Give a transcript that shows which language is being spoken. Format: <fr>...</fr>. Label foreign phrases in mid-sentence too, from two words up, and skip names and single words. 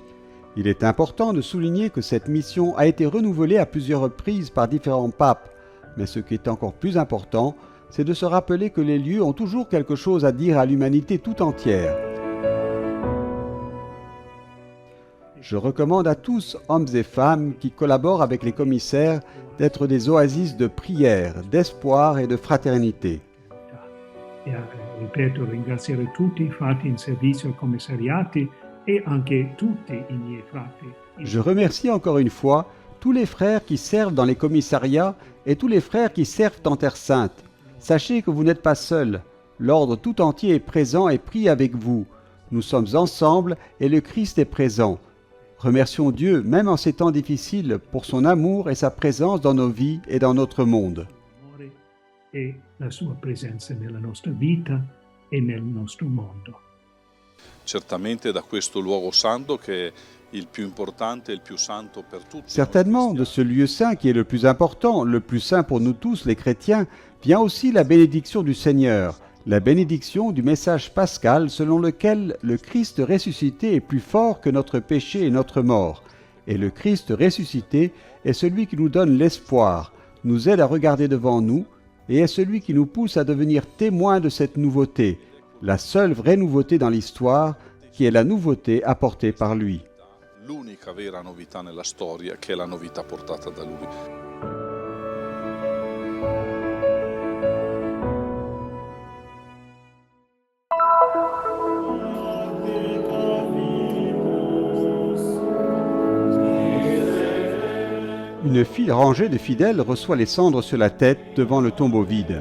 <fr>Il est important de souligner que cette mission a été renouvelée à plusieurs reprises par différents papes, mais ce qui est encore plus important, c'est de se rappeler que les lieux ont toujours quelque chose à dire à l'humanité tout entière. Je recommande à tous, hommes et femmes qui collaborent avec les commissaires, d'être des oasis de prière, d'espoir et de fraternité.</fr> <it>E ripeto, ringraziare tutti i frati in servizio ai commissariati e anche tutti i miei frati.</it> <fr>Je remercie encore une fois tous les frères qui servent dans les commissariats et tous les frères qui servent en Terre Sainte. Sachez que vous n'êtes pas seuls. L'ordre tout entier est présent et prie avec vous. Nous sommes ensemble et le Christ est présent. Remercions Dieu, même en ces temps difficiles, pour son amour et sa présence dans nos vies et dans notre monde.</fr> <it>E la sua presenza nella nostra vita e nel nostro mondo. Certamente da questo luogo santo che è il più importante e il più santo per tutti.</it> <fr>Certainement, de ce lieu saint qui est le plus important, le plus saint pour nous tous les chrétiens, vient aussi la bénédiction du Seigneur, la bénédiction du message pascal selon lequel le Christ ressuscité est plus fort que notre péché et notre mort. Et le Christ ressuscité est celui qui nous donne l'espoir, nous aide à regarder devant nous, et est celui qui nous pousse à devenir témoins de cette nouveauté, la seule vraie nouveauté dans l'histoire, qui est la nouveauté apportée par lui.</fr> <it>L'unica vera novità nella storia, che è la novità portata da lui.</it> <fr>Une file rangée de fidèles reçoit les cendres sur la tête devant le tombeau vide.</fr>